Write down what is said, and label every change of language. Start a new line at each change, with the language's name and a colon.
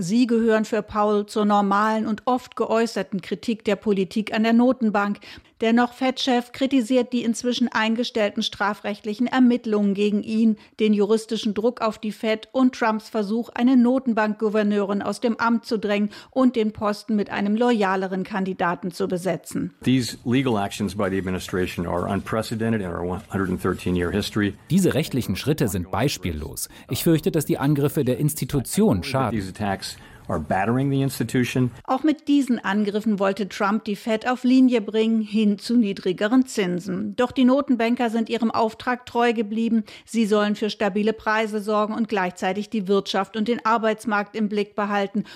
German: Sie gehören für Powell zur normalen und oft geäußerten Kritik der Politik an der Notenbank. Der noch Fed-Chef kritisiert die inzwischen eingestellten strafrechtlichen Ermittlungen gegen ihn, den juristischen Druck auf die Fed und Trumps Versuch, eine Notenbankgouverneurin aus dem Amt zu drängen und den Posten mit einem loyaleren Kandidaten zu besetzen.
English: These legal actions by the administration are unprecedented in our 113-year history.
German: Diese rechtlichen Schritte sind beispiellos. Ich fürchte, dass die Angriffe der Institution schaden.
English: Or battering the institution.
German: Auch mit diesen Angriffen wollte Trump die Fed auf Linie bringen, hin zu niedrigeren Zinsen. Doch die Notenbanker sind ihrem Auftrag treu geblieben. Sie sollen für stabile Preise sorgen und gleichzeitig die Wirtschaft und den Arbeitsmarkt im Blick behalten.